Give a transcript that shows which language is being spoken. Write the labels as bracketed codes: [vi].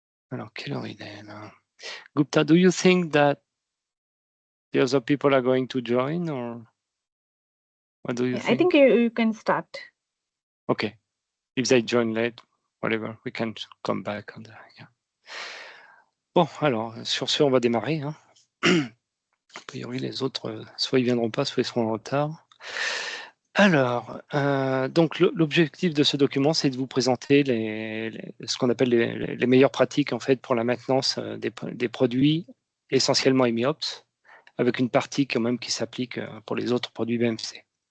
[fr] Alors, quelle heure il est là? [en] Gupta, do you think that the other people are going to join, or what do you I think? think you can start. Okay. If they join late, whatever, we can come back on that. Yeah. [fr] Bon, alors, sur ce, on va démarrer. Hein. A priori, les autres, soit ils viendront pas, soit ils seront en retard. Alors, donc l'objectif de ce document, c'est de vous présenter ce qu'on appelle les meilleures pratiques en fait pour la maintenance des produits essentiellement EMIOPS, avec une partie quand même qui s'applique pour les autres produits BMC.